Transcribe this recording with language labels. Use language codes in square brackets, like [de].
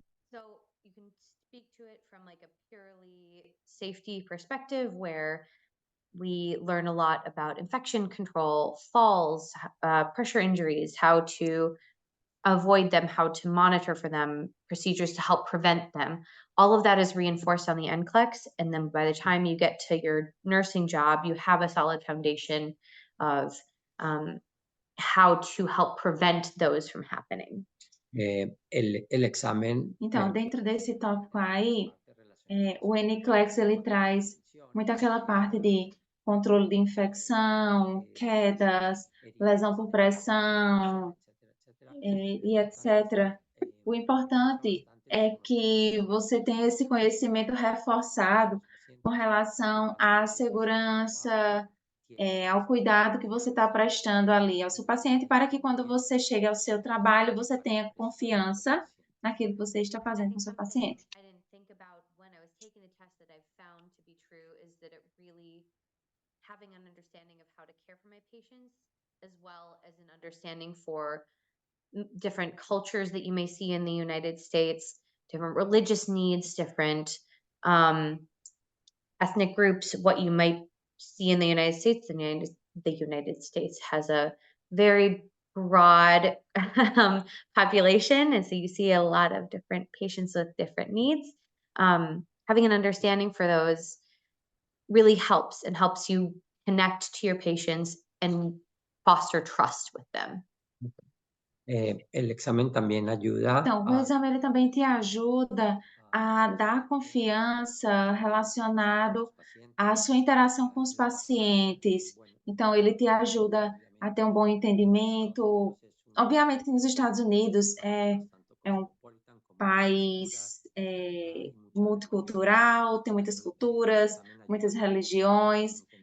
[en] So you can speak to it from like a purely safety perspective, where we learn a lot about infection control, falls, pressure injuries, how to avoid them, how to monitor for them, procedures to help prevent them. All of that is reinforced on the NCLEX, and then by the time you get to your nursing job, you have a solid foundation of how to help prevent those from happening. [es] El examen. [pt] Então, dentro desse tópico aí, o NCLEX ele traz muito aquela parte de controle de infecção, quedas, lesão por pressão, e etc. O importante é que você tenha esse conhecimento reforçado com relação à segurança, ao cuidado que você está prestando ali ao seu paciente, para que quando você chegue ao seu trabalho, você tenha confiança naquilo que você está fazendo com o seu paciente. [en] I didn't think about when I was taking the test that I've found to be true is that it really having an understanding of how to care for my patients, as well as an understanding for different cultures that you may see in the United States, different religious needs, different ethnic groups, what you might see in the United States. The United States has a very broad population, and so you see a lot of different patients with different needs. Having an understanding for those really helps and helps you connect to your patients and foster trust with them. [es] El examen también ayuda [pt] Então, o exame ele também te ajuda a dar confiança relacionado à sua interação com os pacientes. Então, ele te ajuda a ter um bom entendimento. Obviamente, nos Estados Unidos é um país multicultural, tem muitas culturas, muitas religiões.